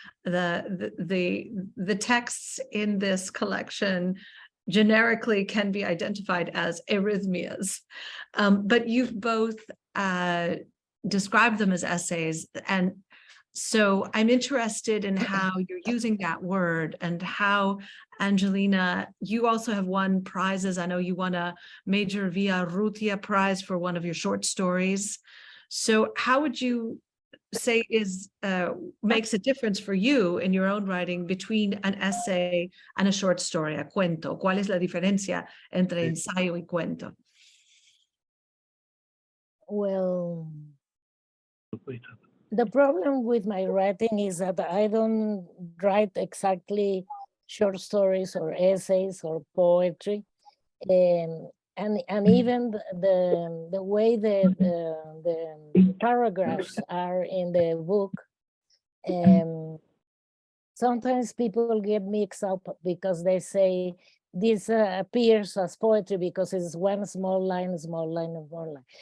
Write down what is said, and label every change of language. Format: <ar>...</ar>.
<en>The texts in this collection generically can be identified as arrhythmias, but you've both described them as essays, and so I'm interested in how you're using that word and how, Angelina, you also have won prizes. I know you won a Major Via Rutia prize for one of your short stories. So how would you say makes a difference for you in your own writing between an essay and a short story, a cuento?</en> <es>¿Cuál es la diferencia entre ensayo y cuento?</es> <en>Well, the problem with my writing is that I don't write exactly short stories or essays or poetry, and even the way the paragraphs are in the book, sometimes people get mixed up because they say this appears as poetry because it's one small line, small line, and small line.</en>